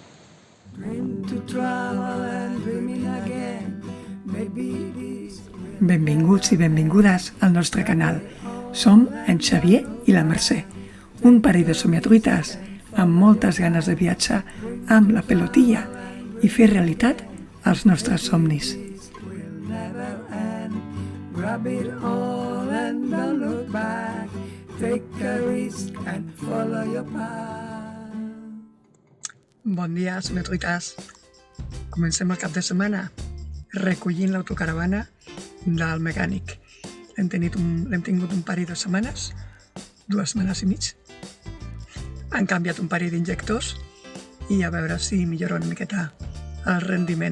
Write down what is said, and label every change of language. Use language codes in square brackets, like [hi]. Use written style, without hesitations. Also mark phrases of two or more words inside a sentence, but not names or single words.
[ca] Benvinguts i benvingudes al nostre canal. Som en Xavier i la Mercè, un parell de somiatruites amb moltes ganes de viatjar amb la pelotilla i fer realitat els nostres somnis. [en] Grab it all and don't look back. Take a risk and follow your path. [ca] Bon dia, somiatruites. Comencem el cap de setmana recollint l'autocaravana del mecànic. L'hem tingut un parell de setmanes, 2 setmanes i mig. Han canviat un parell d'injectors i a veure si millora una miqueta el rendiment.